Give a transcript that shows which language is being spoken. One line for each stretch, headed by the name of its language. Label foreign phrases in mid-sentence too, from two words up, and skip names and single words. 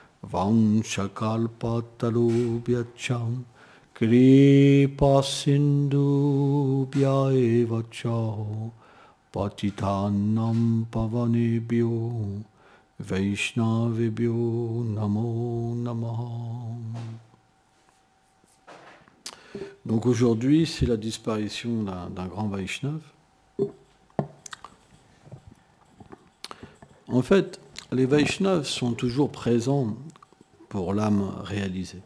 Sanskrit: Vanchakalpatarubhyacham Kripa Sindhubhya eva cha Patitanam pavanebhyo Vaishnavebhyo namo namaha.
French: Donc aujourd'hui, c'est la disparition d'un grand Vaishnav. En fait, les Vaishnavas sont toujours présents pour l'âme réalisée.